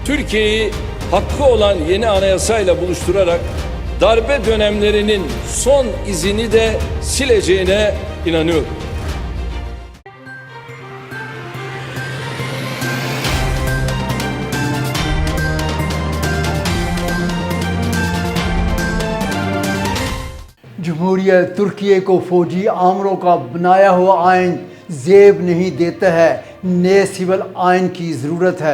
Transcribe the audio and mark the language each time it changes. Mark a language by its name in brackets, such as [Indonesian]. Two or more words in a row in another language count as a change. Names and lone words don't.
[Turkish] Türkiye'yi hakkı olan yeni anayasayla buluşturarak darbe dönemlerinin son izini de sileceğine inanıyorum. [Urdu] جمہوریت ترکی کو فوجی آمروں کا بنایا ہوا آئین زیب نہیں دیتا ہے، نئے سول آئین کی ضرورت ہے.